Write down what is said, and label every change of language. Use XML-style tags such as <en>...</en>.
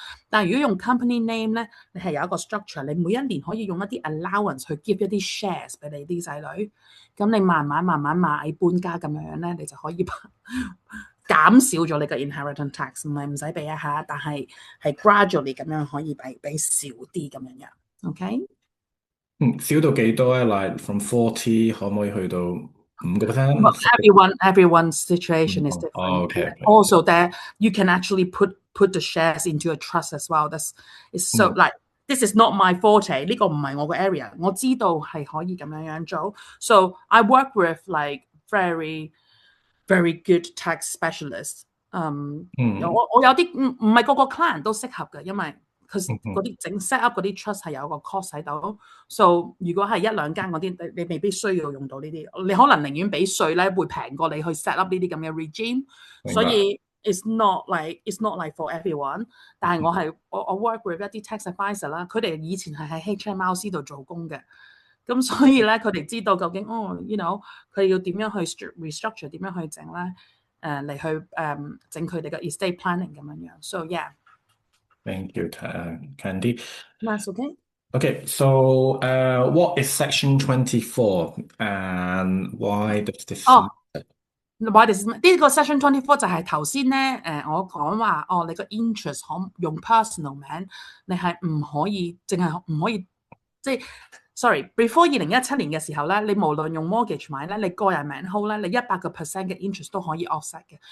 <yue>但係如果用 company name 咧，你係有一個 structure， 你每一年可以用一啲 allowance 去 give 一啲 shares 俾你啲仔女，咁你慢慢買搬家咁樣咧，你就可以減少咗你嘅 inheritance tax， 唔使俾一下，但係 gradually 咁樣可以俾少啲咁樣。OK？少到幾多咧？Like from 40可唔可以去到</yue> <en>Well, 5%？ everyone's situation is 哦 different. ，OK OK， Also, that you can actually put the shares into a trust as well. It's so like this is not my forte.</en> <yue>呢個唔係我嘅 area. 我知道係可以咁樣做。</yue> <en>So I work with like very good tax specialists。</en> <yue>我有啲唔係個個 client 都適合嘅，因為佢嗰啲整 set up 嗰啲 trust 係有個 cost 喺度。 So 如果係一兩間嗰啲，你未必需要用到呢啲，你可能寧願俾稅咧，會平過你去 set up 呢啲咁嘅 regime。</yue> <en>所以 it's not like for everyone。</en> <yue>但係我 work with 一啲 tax advisor 啦，佢哋以前係喺 HMRC 度做工嘅。咁所以咧，佢哋知道究竟佢要點樣去 restructure， 點樣去整咧，嚟去整佢哋嘅 estate planning 咁樣樣。</yue> <en>So yeah， Thank you, Candy. that's okay. Okay, so what is Section 24 and why does this</en> <yue>哦，我哋呢個 Section 24就係頭先咧，我講話你個 interest 可用 personal 名，你係唔可以，淨係唔可以即係。 Sorry，before 2017年嘅時候咧，你無論用 mortgage 買咧，你個人名 hold 咧，你100%嘅 interest 都可以 offset 嘅。</yue>